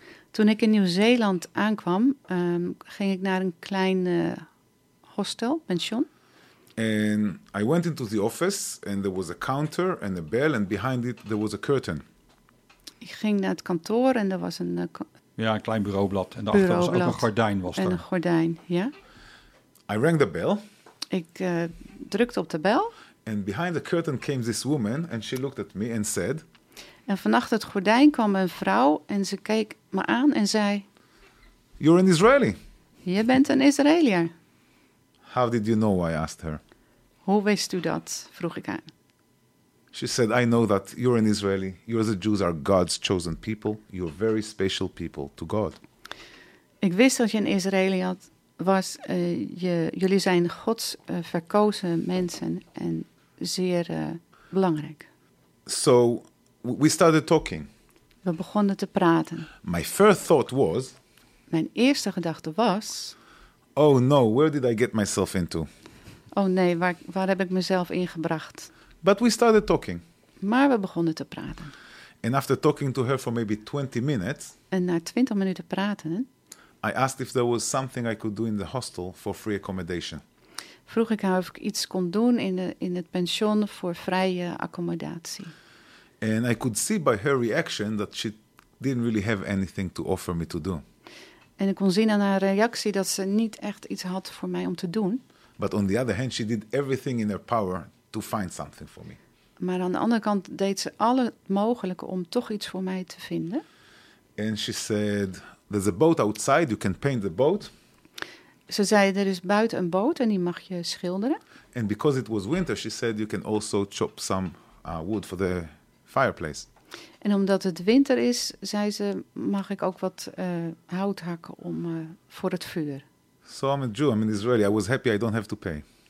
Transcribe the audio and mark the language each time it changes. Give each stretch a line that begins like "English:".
Dutch: Toen ik in Nieuw-Zeeland aankwam, ging ik naar een klein hostel, pension.
English: And I went into the office and there was a counter and a bell and behind it there was a curtain.
Dutch: Ik ging naar het kantoor en er was een een klein bureaublad en daarachter was ook een gordijn was en er. Een gordijn, ja.
English: I rang the bell.
Dutch: Ik drukte op de bel.
English: And behind the curtain came this woman and she looked at me and said.
Dutch: En vanachter het gordijn kwam een vrouw en ze keek me aan en zei.
English: You're an Israeli.
Dutch: Je bent een Israëlier.
English: How did you know? I asked her.
Dutch: Hoe wist u dat? Vroeg ik haar.
English: She said, I know that you're an Israeli. You as the Jews are God's chosen people. You're very special people to God.
Dutch: Ik wist dat je een Israëli had. Was jullie zijn Gods verkozen mensen en zeer belangrijk.
English: So we started talking.
Dutch: We begonnen te praten.
English: My first thought was.
Dutch: Mijn eerste gedachte was.
English: Oh no, where did I get myself into?
Dutch: Oh nee, waar heb ik mezelf ingebracht?
English: But we started talking.
Dutch: Maar we begonnen te praten.
English: And after talking to her for maybe 20 minutes.
Dutch: En na 20 minuten praten.
English: I asked if there was something I could do in the hostel for free accommodation.
Dutch: Vroeg ik haar of ik iets kon doen in het pension voor vrije accommodatie.
English: And I could see by her reaction that she didn't really have anything to offer me to do.
Dutch: En ik kon zien aan haar reactie dat ze niet echt iets had voor mij om te doen.
English: But on the other hand, she did everything in her power to find something for me.
Dutch: Maar aan de andere kant deed ze alle mogelijke om toch iets voor mij te vinden.
English: And she said, there's a boat outside, you can paint the boat.
Dutch: Ze zei, er is buiten een boot en die mag je schilderen.
English: And because it was winter, she said, you can also chop some wood for the fireplace.
Dutch: En omdat het winter is, zei ze, mag ik ook wat hout hakken om voor het vuur.
English: So I'm a Jew, I'm an Israeli, I was happy I don't have to pay.